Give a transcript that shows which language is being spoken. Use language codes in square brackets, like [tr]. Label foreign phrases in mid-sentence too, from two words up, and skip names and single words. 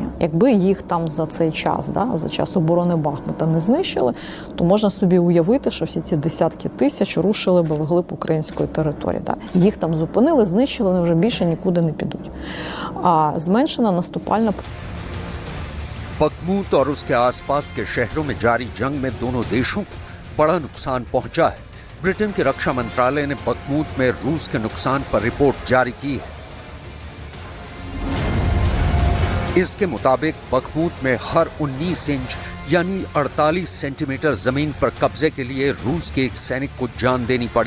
[uk] Якби їх там за цей час, за час оборони Бахмута не знищили, то можна собі уявити, що всі ці десятки тисяч рушили би вглиб української території. Їх там зупинили, знищили, вони вже більше нікуди не підуть. А зменшена наступальна... [hi] बखमूत और उसके आसपास के शहरों में जारी जंग में दोनों देशों को बड़ा नुकसान पहुंचा है। ब्रिटेन के रक्षा मंत्रालय ने बखमूत में रूस के नुकसान पर रिपोर्ट जारी की है। इसके मुताबिक बखमूत में हर 19 इंच यानी 48 सेंटीमीटर जमीन पर कब्जे के लिए रूस के एक सैनिक को जान देनी पड़ी।